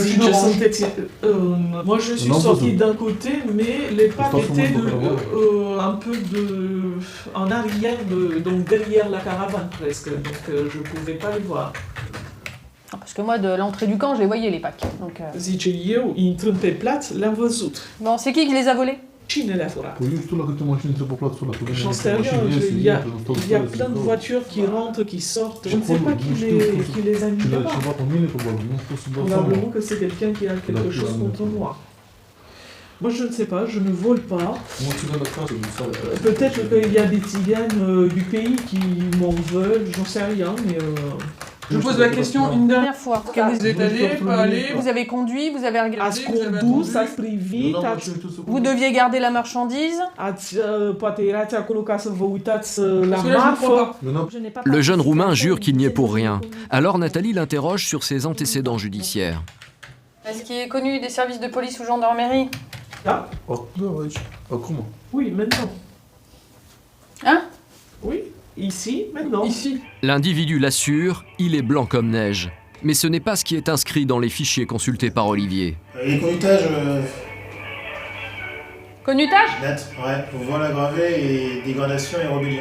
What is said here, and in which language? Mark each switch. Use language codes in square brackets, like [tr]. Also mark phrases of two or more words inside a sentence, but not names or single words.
[fr] Moi je suis sortie d'un côté, mais les packs étaient un peu en arrière, donc derrière la caravane presque, donc je ne pouvais pas les voir. Parce que moi, de l'entrée du camp, je les voyais les packs. Donc, [ro] Zice eu intrând pe plaț, le-am văzut. [fr] Bon, c'est qui les a volés? [ro] Cine le-a furat? [fr] J'en sais rien, il y a plein de voitures qui rentrent, qui sortent. Je ne sais pas qui les a mis là-bas. Probablement que c'est quelqu'un qui a quelque chose contre moi. Moi je ne sais pas, je ne vole pas. Peut-être qu'il y a des tziganes du pays qui m'en veulent, j'en sais rien, mais Je pose la question une dernière Dernière fois. fois. Vous êtes allé, pas allé? Vous avez conduit, vous avez regardé, [ro] Ați [fr] vous avez [ro] condus, [fr] attendu. [ro] ați privit, [fr] Vous deviez garder la marchandise. [ro] ați, poate erați acolo ca să vă uitați la [fr] Parce que là, je ne crois [ro] marfă. [fr] pas. Je n'ai pas Le jeune participé Roumain à jure ça, qu'il n'y est mais pour c'est rien. connu. Alors Nathalie l'interroge sur ses antécédents judiciaires. Est-ce qu'il est connu des services de police ou gendarmerie? [ro] Da? Da, aici. Acum. [fr] Oui, maintenant. Hein? Oui, ici, maintenant. Ici. L'individu l'assure, il est blanc comme neige. Mais ce n'est pas ce qui est inscrit dans les fichiers consultés par Olivier. Les connotages Connutage? net, ouais, pour vol aggravé et dégradation et rébellion.